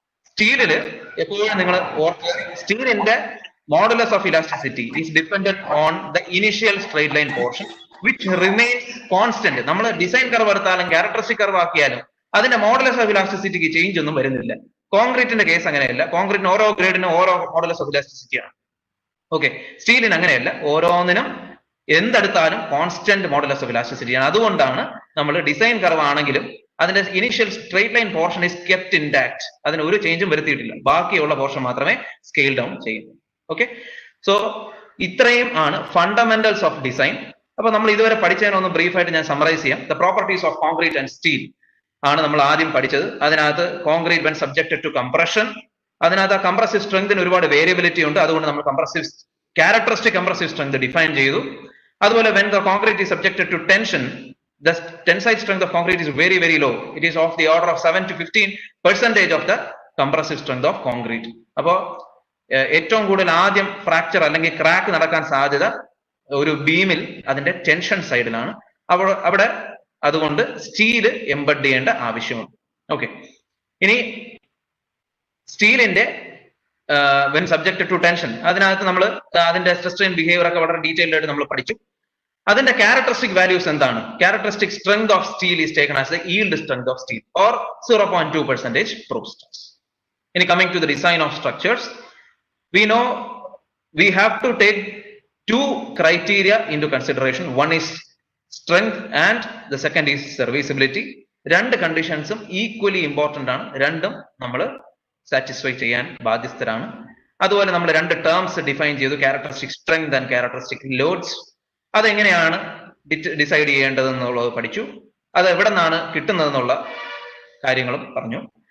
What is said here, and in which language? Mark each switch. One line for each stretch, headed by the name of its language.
Malayalam: സ്റ്റീലില് എപ്പോഴും നിങ്ങൾ ഓർക്കുക, സ്റ്റീലിന്റെ
English: modulus of elasticity is dependent on the initial straight line portion which remains constant.
Malayalam: നമ്മൾ ഡിസൈൻ കർവ് എടുത്താലും ക്യാരക്ടറിസ്റ്റിക് കർവ് ആക്കിയാലും അതിന്റെ മോഡുലസ് ഓഫ് ഇലാസ്റ്റിസിറ്റിക്ക് ചേഞ്ച് ഒന്നും വരുന്നില്ല. കോൺക്രീറ്റിന്റെ കേസ് അങ്ങനെയല്ല. കോൺക്രീറ്റിന് ഓരോ ഗ്രേഡിനും ഓരോ മോഡുലസ് ഓഫ് ഇലാസ്റ്റിസിറ്റി ആണ്. ഓക്കെ, സ്റ്റീലിന് അങ്ങനെയല്ല. ഓരോന്നിനും എന്തെടുത്താലും കോൺസ്റ്റന്റ് മോഡുലസ് ഓഫ് ഇലാസ്റ്റിസിറ്റി ആണ്. അതുകൊണ്ടാണ് നമ്മൾ ഡിസൈൻ കർവ് ആണെങ്കിലും അതിന്റെ initial straight line portion
English: Is kept intact.
Malayalam: അതിന് ഒരു ചേഞ്ചും വരുത്തിയിട്ടില്ല. ബാക്കിയുള്ള പോർഷൻ മാത്രമേ സ്കെയിൽ ഡൗൺ ചെയ്യുന്നു. ഓക്കെ, സോ ഇത്രയും ആണ് ഫണ്ടമെന്റൽസ് ഓഫ് ഡിസൈൻ. അപ്പൊ നമ്മൾ ഇതുവരെ പഠിച്ചതിനൊന്ന് ബ്രീഫ് ആയിട്ട് ഞാൻ സമ്മറൈസ് ചെയ്യാം.
English: The properties of concrete and steel.
Malayalam: ആണ് നമ്മൾ ആദ്യം പഠിച്ചത്. അതിനകത്ത്
English: concrete when subjected to compression,
Malayalam: അതിനകത്ത് ആ കംപ്രസീവ് സ്ട്രെങ്തിന് ഒരുപാട് വേരിയബിലിറ്റി ഉണ്ട്. അതുകൊണ്ട് നമ്മൾ compressive characteristic compressive strength define ചെയ്തു. അതുപോലെ
English: When the concrete is subjected to tension, the tensile strength of concrete is very very low. It is of the order of 7 to 15% of the compressive strength of concrete.
Malayalam: അപ്പോൾ ഏറ്റവും കൂടുതൽ ആദ്യം fracture അല്ലെങ്കിൽ crack നടക്കാൻ സാധ്യത ഒരു ബീമിൽ അതിന്റെ tension സൈഡിലാണ്. അവിടെ അതുകൊണ്ട് സ്റ്റീല് എംബഡ് ചെയ്യേണ്ട ആവശ്യമുണ്ട്. ഓക്കെ, ഇനി സ്റ്റീലിന്റെ
English: when subjected to tension,
Malayalam: അതിനകത്ത് നമ്മൾ അതിന്റെ സ്ട്രെസ് സ്ട്രെയിൻ ബിഹേവിയർ ഒക്കെ വളരെ ഡീറ്റെയിൽഡ് ആയിട്ട് നമ്മൾ പഠിച്ചു. അതിന്റെ ക്യാരക്ടറിസ്റ്റിക് വാല്യൂസ് എന്താണ്?
English: Characteristic strength of steel is taken as the yield strength of steel or 0.2% proof stress. ഇനി coming to the design of structures, we know we have to take two criteria into consideration. One is strength and the second is serviceability.
Malayalam: രണ്ട് കണ്ടീഷൻസും equally important ആണ്. രണ്ടും നമ്മൾ satisfy ചെയ്യാൻ ബാധ്യസ്ഥരാണ്. അതുപോലെ നമ്മൾ രണ്ട് ടേംസ് ഡിഫൈൻ ചെയ്തു, characteristic strength and characteristic lords. അതെങ്ങനെയാണ് ഡിസൈഡ് ചെയ്യേണ്ടതെന്നുള്ളത് പഠിച്ചു. അത് എവിടെ നിന്നാണ് കിട്ടുന്നതെന്നുള്ള കാര്യങ്ങളും പറഞ്ഞു.